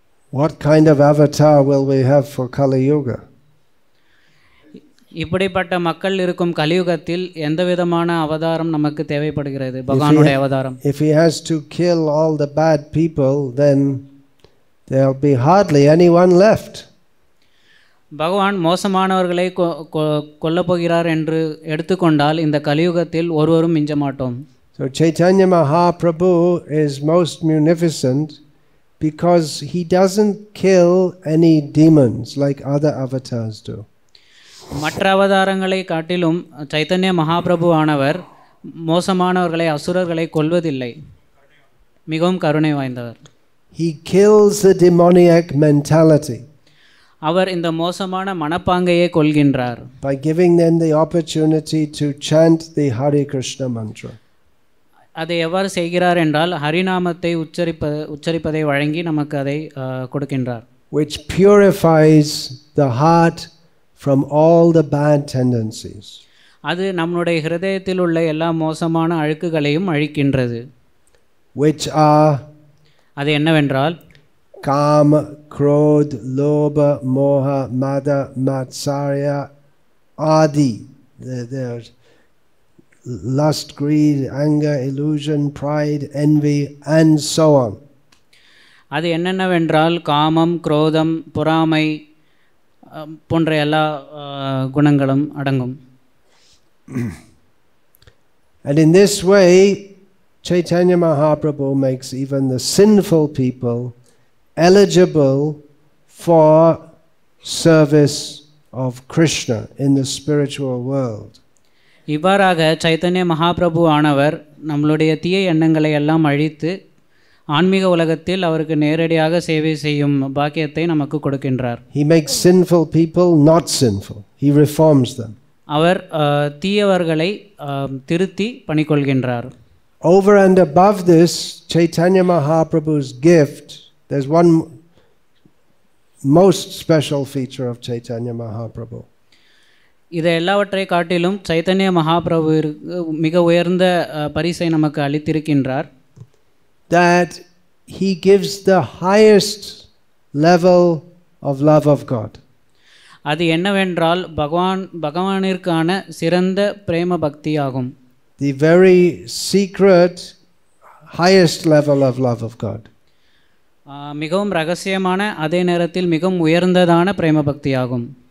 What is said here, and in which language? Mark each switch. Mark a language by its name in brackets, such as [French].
[English] What kind of avatar will we have for Kali Yuga? [Tamil] இப்படிப்பட்ட மக்கள் இருக்கும் கலியுகத்தில் எந்த விதமான அவதாரம் நமக்கு தேவைப்படுகிறது? பகவானுடைய அவதாரம். [English] If he has to kill all the bad people, then there'll be hardly anyone left. [Tamil] பகவான் மோசமானவர்களை கொல்லப் போகிறார் என்று எடுத்துக்கொண்டால் இந்த கலியுகத்தில் ஒருவரும் மிஞ்ச மாட்டோம். [English] So Chaitanya Mahaprabhu is most munificent because he doesn't kill any demons like other avatars do. [Tamil] மற்ற அவதாரங்களை காட்டிலும் சைத்தன்ய மகாபிரபு ஆனவர் மோசமானவர்களை, அசுரர்களை கொல்வதில்லை, மிகவும் கருணை வாய்ந்தவர். [English] He kills the demoniac mentality. [Tamil] அவர் இந்த மோசமான மனப்பாங்கையை கொல்கின்றார். [English] By giving them the opportunity to chant the Hare Krishna mantra. [Tamil] அதை எவ்வாறு செய்கிறார் என்றால் ஹரிநாமத்தை உச்சரிப்பதை வழங்கி நமக்கு அதை கொடுக்கின்றார். [English] Which purifies the heart from all the bad tendencies. [Tamil] அது நம்முடைய ஹிருதயத்தில் உள்ள எல்லா மோசமான அழுக்குகளையும் அழிக்கின்றது. [English] which are [Tamil] அது என்னவென்றால் [Sanskrit] Kama, Krodh, Lobha, Moha, Mada, Matsarya, Adi. [English] There's lust, greed, anger, illusion, pride, envy, and so on. [Tamil] அது என்னென்னவென்றால் காமம், குரோதம், பொறாமை போன்ற எல்லா குணங்களும் அடங்கும். [English] And in this way, Chaitanya Mahaprabhu makes even the sinful people eligible for service of Krishna in the spiritual world. [Tamil] இவ்வாறாக சைத்தன்ய மகாபிரபு ஆனவர் நம்மளுடைய தீய எண்ணங்களை எல்லாம் அழித்து ஆன்மீக உலகத்தில் அவருக்கு நேரடியாக சேவை செய்யும் பாக்கியத்தை நமக்கு கொடுக்கின்றார். [English] He makes sinful people not sinful. He reforms them. [Tamil] அவர் தீயவர்களை திருத்தி பணிக்கொள்கின்றார். [English] Over and above this, Chaitanya Mahaprabhu's gift, there's one most special feature of Chaitanya Mahaprabhu. [Tamil] இதை எல்லாவற்றை காட்டிலும் சைத்தன்ய மகாபிரபு மிக உயர்ந்த பரிசை நமக்கு அளித்திருக்கின்றார். [English] That he gives the highest level of love of God. [Tamil] அது என்னவென்றால் பகவானிற்கான சிறந்த பிரேம பக்தி ஆகும். [English] The very secret highest level of love of God. [Tamil] மிகவும் ரகசியமான அதே நேரத்தில் மிகவும் உயர்ந்ததான பிரேம பக்தி ஆகும்.